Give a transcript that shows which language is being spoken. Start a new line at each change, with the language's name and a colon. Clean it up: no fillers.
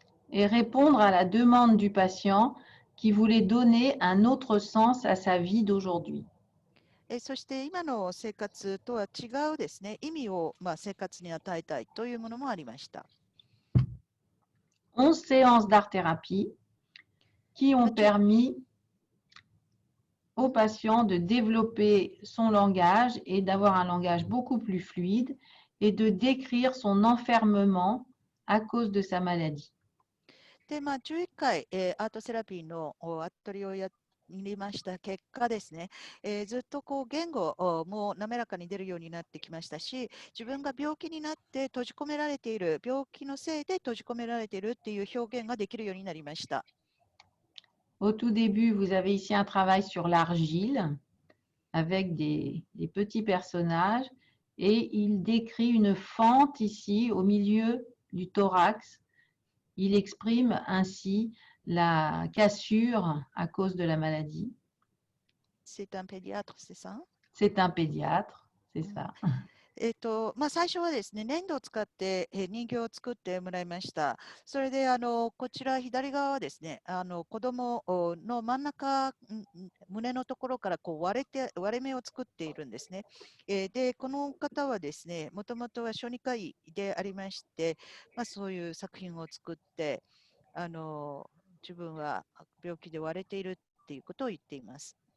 French: et répondre à la demande du patient qui voulait donner un autre sens à sa vie d'aujourd'hui.
Japanese: そして今の生活とは違うですね、意味を生活に与えたいというものもありました。
French: 11 séances d'art-thérapie qui ont permis au patient de développer son langage et d'avoir un langage beaucoup plus fluide et de décrire son enfermement à cause de sa maladie.
Japanese: で、11回、アートセラピーのアトリエをやりました結果ですね、ずっと言語も滑らかに出るようになってきましたし、自分が病気になって閉じ込められている、病気のせいで閉じ込められているっていう表現ができるようになりました。
French: Au tout début, vous avez ici un travail sur l'argile avec des petits personnages et il décrit une fente ici au milieu du thorax. Il exprime ainsi la cassure à cause de la maladie. C'est un pédiatre, c'est ça? C'est un pédiatre, c'est うん ça.
Japanese: 最初はですね、粘土を使って、人形を作ってもらいました。それで、こちら左側はですね、子供の真ん中、胸のところからこう割れ目を作っているんですね。で、この方はですね、もともとは小児科医でありまして、そういう作品を作って、自分は病気で割れているっていうことを言っています。